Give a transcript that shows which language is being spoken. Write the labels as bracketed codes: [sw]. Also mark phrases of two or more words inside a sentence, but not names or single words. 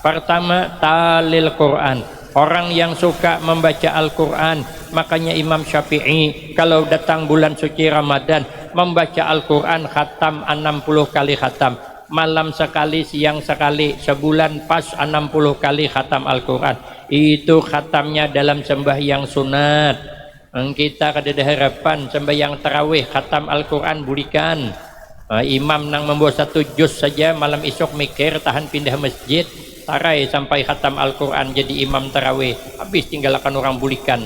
[id] Pertama, [ar] تالي القرآن, [id] orang yang suka membaca Al-Quran. Makanya Imam Syafi'i kalau datang bulan suci Ramadan membaca Al-Quran khatam 60 kali khatam, malam sekali siang sekali, sebulan pas 60 kali khatam Al-Quran. [bjn] Itu khatamnya dalam sembahyang sunat. Kita kada ada harapan sembahyang tarawih khatam Al-Quran bulikan. Imam nang membawa 1 juz saja malam esok mikir tahan pindah masjid, tarai sampai khatam Al-Quran jadi imam tarawih, habis tinggalkan orang bulikan.